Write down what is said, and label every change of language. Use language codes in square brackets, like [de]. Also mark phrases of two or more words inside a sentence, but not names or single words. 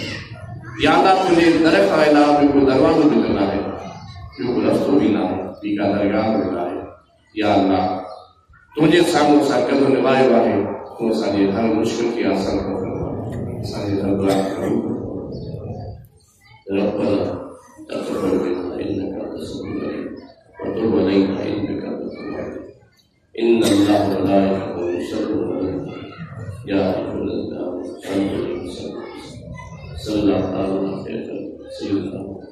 [sd] या अल्लाह तुंहिंजे दर खां अलावा ॿियो कोई दरवाज़ो बि न आहे, ॿियो कोई रस्तो बि न आहे, ॿी का दरगाह बि न आहे। या अल्लाह तुंहिंजे साम्हूं असां कदम निभायो आहे, तूं असांजे हर मुश्किल खे आसान कर, असांजे हर दुआ खे क़बूल कर। [ar] ربنا تقبل منا إنك أنت السميع العليم وتب علينا إنك أنت التواب الرحيم. إن الله وملائكته يصلون على النبي يا أيها الذين آمنوا صلوا عليه وسلموا تسليما. صلى الله عليه وسلم.